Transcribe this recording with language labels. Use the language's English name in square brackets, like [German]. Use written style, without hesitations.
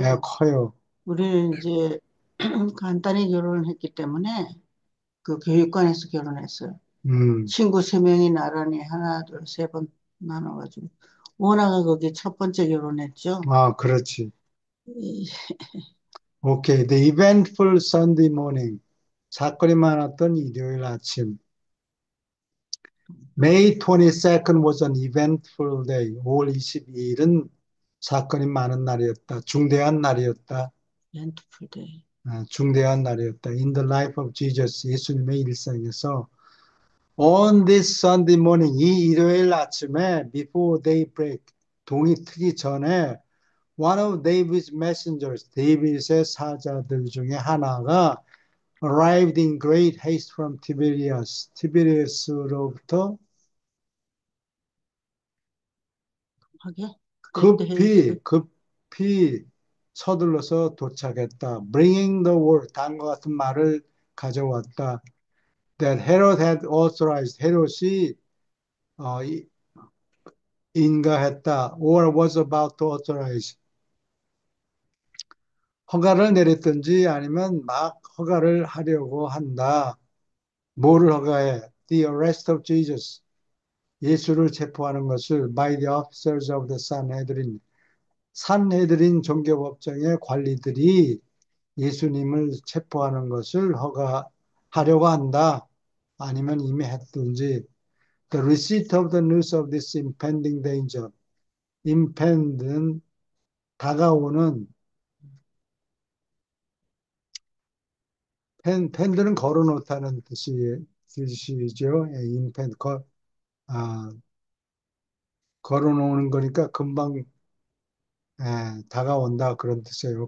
[Korean] 예, 커요. 우리는 이제 간단히 결혼을 했기 때문에 그 교육관에서 결혼했어요. 음, 친구 세 명이 나란히 하나, 둘, 세 번 나눠가지고. 오나가 거기 첫 번째 결혼했죠. 그렇지. 이- 오케이. [English] The eventful Sunday morning. [Korean] 사건이 많았던 일요일 아침. [English] May 22nd was an eventful day. [Korean] 5월 22일은 사건이 많은 날이었다. 중대한 날이었다. [English] 렌트풀 데이. [Korean] 중대한 날이었다. [English] In the life of Jesus. [Korean] 예수님의 일생에서 [English] On this Sunday morning, [Korean] 이 일요일 아침에 [English] before daybreak, [Korean] 동이 트기 전에 [English] one of David's messengers, [Korean] 데이빗의 사자들 중에 하나가 [English] arrived in great haste from Tiberias, [Korean] 티베리아스로부터 하게? 그레이트 급히 [English] 헤이스트. [Korean] 급히 서둘러서 도착했다. [English] Bringing the word, [Korean] 다음과 같은 말을 가져왔다. [English] That Herod had authorized, [Korean] 헤롯이 어, 인가했다. [English] Or was about to authorize, [Korean] 허가를 내렸든지 아니면 막 허가를 하려고 한다. 뭐를 허가해? [English] The arrest of Jesus. [Korean] 예수를 체포하는 것을 [English] by the officers of the Sanhedrin. [Korean] 산헤드린 종교법정의 관리들이 예수님을 체포하는 것을 허가하려고 한다. 아니면 이미 했든지. [English] The receipt of the news of this impending danger. [Korean] impend는 다가오는 펜들은 걸어놓다는 뜻이죠. impend 아, 걸어놓는 거니까 금방 다가온다 그런 뜻이에요.